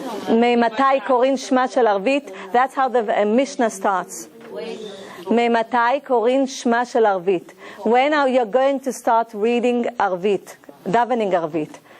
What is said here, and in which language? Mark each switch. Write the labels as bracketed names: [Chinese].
[Hebrew] ממתי קוראים שמה של ערבית? [English] That's how the Mishnah starts. [Hebrew] ממתי קוראים שמה של ערבית? [English] When are you going to start reading ערבית? davening ערבית.